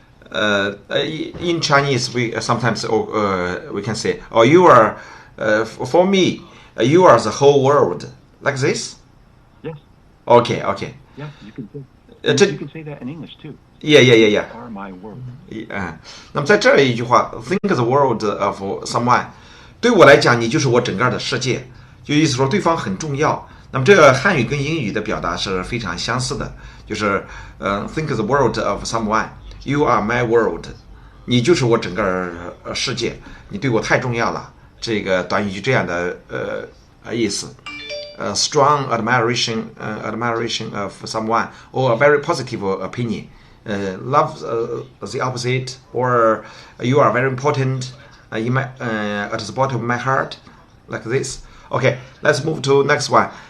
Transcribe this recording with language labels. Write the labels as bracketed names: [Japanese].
[English] In Chinese, we sometimes we can say, "Oh, you are for me, you are the whole world," like this. Yes. Okay, okay. Yeah, you can say that in English too. Yeah. You are my world. [Chinese] 那么在这一句话 ，think the world of someone， 对我来讲，你就是我整个的世界，就意思说对方很重要。那么这个汉语跟英语的表达是非常相似的，就是think the world of someone。 [English] You are my world， [Chinese] 你就是我整个世界，你对我太重要了。这个短语就这样的意思。 [English] Strong admiration of someone or a very positive opinion. Love the opposite, or you are very important in my at the bottom of my heart, like this. Okay, let's move to next one.